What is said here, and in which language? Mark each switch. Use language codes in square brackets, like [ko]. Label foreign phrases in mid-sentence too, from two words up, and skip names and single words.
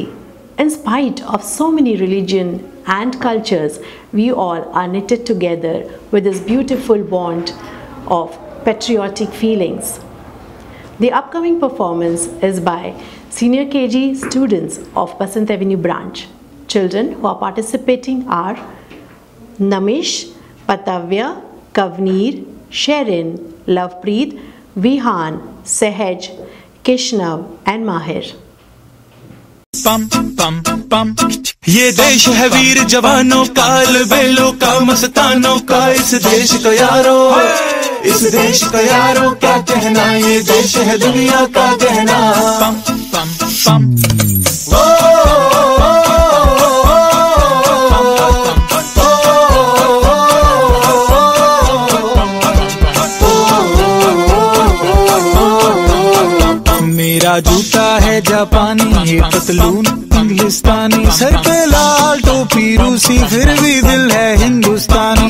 [en] In spite of so many religions and cultures, we all are knitted together with this beautiful bond of patriotic feelings. The upcoming performance is by Senior KG students of Basant Avenue branch. Children who are participating are Namish, Patavya, Kavneer, Sherin, Lovepreet, Vihan, Sehaj, Kishnav and Mahir. [hi] पम पम पम ये देश है वीर जवानों का, अलबेलों का, मस्तानों का, इस देश का यारो, इस देश का यारो क्या कहना, ये देश है दुनिया का कहना। पम पम पम मेरा जूता है जापानी, ये पतलून इंग्लिस्तानी, सर पे लाल टोपी रूसी, फिर भी दिल है हिंदुस्तानी।